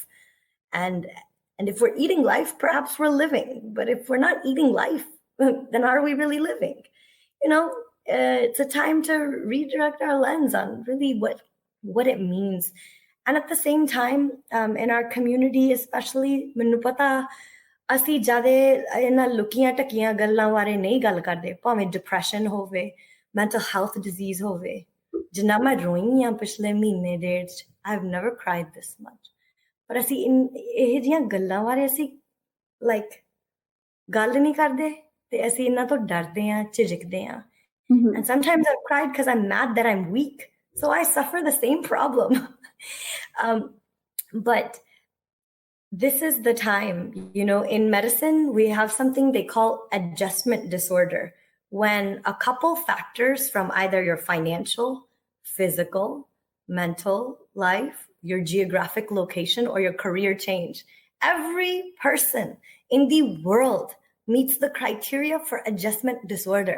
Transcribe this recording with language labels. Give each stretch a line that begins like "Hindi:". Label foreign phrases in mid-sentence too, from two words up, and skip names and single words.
English: And if we're eating life, perhaps we're living. But if we're not eating life, then are we really living? It's a time to redirect our lens on really what it means. And at the same time, in our community, especially,
Punjabi: ਮੈਨੂੰ ਪਤਾ ਅਸੀਂ ਜ਼ਿਆਦਾ ਇਹਨਾਂ ਲੁਕੀਆਂ ਟਕੀਆਂ ਗੱਲਾਂ ਬਾਰੇ ਨਹੀਂ ਗੱਲ ਕਰਦੇ, ਭਾਵੇਂ ਡਿਪਰੈਸ਼ਨ ਹੋਵੇ,
English: mental health disease
Punjabi: ਹੋਵੇ, ਜਿੰਨਾ ਮੈਂ ਰੋਈ ਹਾਂ ਪਿਛਲੇ ਮਹੀਨੇ ਡੇਢ 'ਚ,
English: I've never cried this much.
Punjabi: ਪਰ ਅਸੀਂ ਇਹ ਜਿਹੀਆਂ ਗੱਲਾਂ ਬਾਰੇ ਅਸੀਂ ਗੱਲ ਨਹੀਂ ਕਰਦੇ ਤੇ ਅਸੀਂ ਇਹਨਾਂ ਤੋਂ ਡਰਦੇ ਹਾਂ, ਝਿਜਕਦੇ ਹਾਂ.
English: And sometimes I've cried because I'm mad that I'm weak. So I suffer the same problem. But this is the time, in medicine, we have something they call adjustment disorder. When a couple factors from either your financial, physical, mental life, your geographic location, or your career change, every person in the world meets the criteria for adjustment disorder.